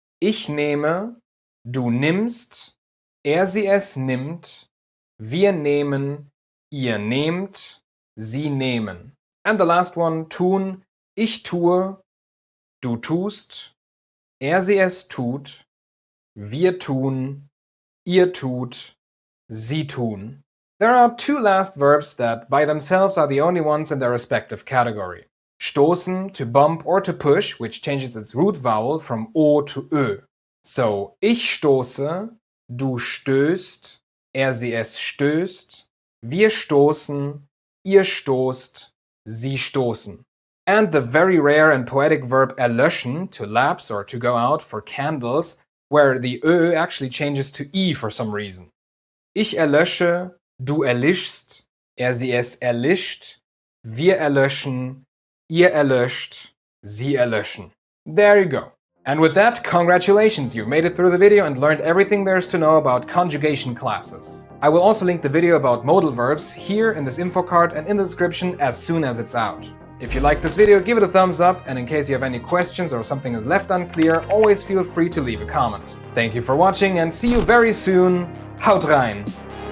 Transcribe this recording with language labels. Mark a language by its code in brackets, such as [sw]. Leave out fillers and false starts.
[de] Ich nehme, du nimmst, sie es nimmt, wir nehmen, ihr nehmt, sie nehmen. [en] And the last one, [de] tun. Ich tue, du tust, sie es tut, wir tun, ihr tut, sie tun. [en] There are two last verbs that by themselves are the only ones in their respective category. Stoßen, to bump or to push, which changes its root vowel from O to Ö. [de] So, ich stoße, du stößt, sie es stößt, wir stoßen, ihr stoßt, sie stoßen. [en] And the very rare and poetic verb erlöschen, to lapse or to go out for candles, where the Ö actually changes to I for some reason. [de] Ich erlösche, du erlischst, sie es erlischt, wir erlöschen, ihr erlöscht, sie erlöschen. [en] There you go. And with that, congratulations, you've made it through the video and learned everything there is to know about conjugation classes. I will also link the video about modal verbs here in this info card and in the description as soon as it's out. If you liked this video, give it a thumbs up, and in case you have any questions or something is left unclear, always feel free to leave a comment. Thank you for watching and see you very soon. [de] Haut rein!